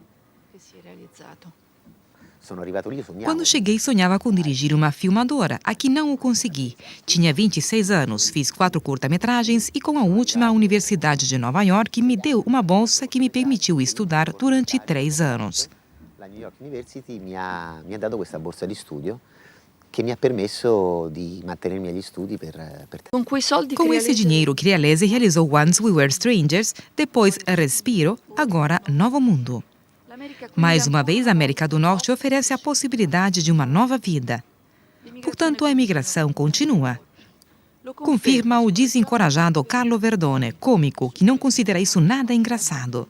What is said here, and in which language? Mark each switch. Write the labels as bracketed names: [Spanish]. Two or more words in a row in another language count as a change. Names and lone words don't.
[Portuguese] Quando cheguei, sonhava com dirigir uma filmadora. Aqui não o consegui. Tinha 26 anos, fiz 4 curta-metragens e com a última, a Universidade de Nova York me deu uma bolsa que me permitiu estudar durante 3 anos. [Italian] La New York University mi ha dato questa borsa di studio che mi ha permesso di mantenermi agli studi per [Portuguese] Com esse dinheiro, Crialese realizou Once We Were Strangers, depois Respiro, agora Novo Mundo. Mais uma vez, a América do Norte oferece a possibilidade de uma nova vida. Portanto, a imigração continua. Confirma o desencorajado Carlo Verdone, cômico, que não considera isso nada engraçado.